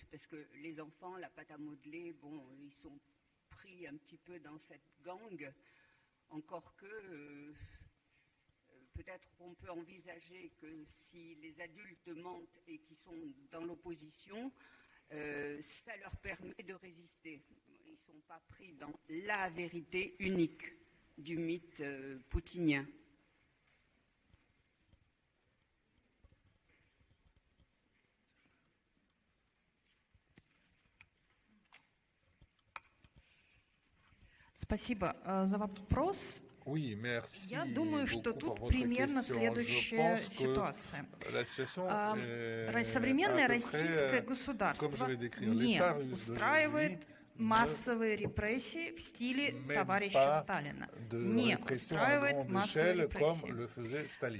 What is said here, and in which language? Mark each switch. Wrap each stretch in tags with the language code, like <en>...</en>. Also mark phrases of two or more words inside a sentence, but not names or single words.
<fr>Parce que les enfants, la pâte à modeler, bon, ils sont pris un petit peu dans cette gang, encore que peut-être qu'on peut envisager que si les adultes mentent et qui sont dans l'opposition, ça leur permet de résister. Ils ne sont pas pris dans la vérité unique du mythe poutinien.</fr> <ru>Спасибо за вопрос.</ru> <fr>Oui, merci.</fr> <ru>Я думаю, что тут примерно следующая ситуация. Современное российское государство не устраивает массовые репрессии в стиле товарища Сталина. Не устраивает массовые репрессии.</ru>